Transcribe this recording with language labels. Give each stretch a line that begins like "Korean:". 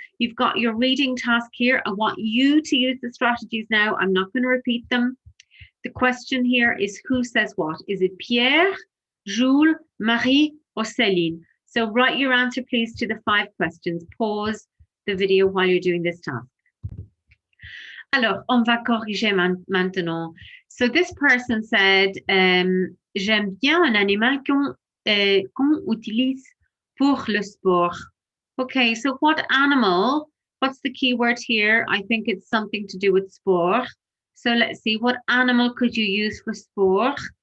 English: You've got your reading task here. I want you to use the strategies now. I'm not going to repeat them. The question here is who says what? Is it Pierre, Jules, Marie, or Céline? So write your answer, please, to the 5 questions. Pause the video while you're doing this task.
French: Alors, on va corriger maintenant.
English: So this person said,
French: j'aime bien un animal qu'on utilise pour le sport.
English: Okay, so what animal, what's the key word here? I think it's something to do with sport. So let's see, what animal could you use for sport?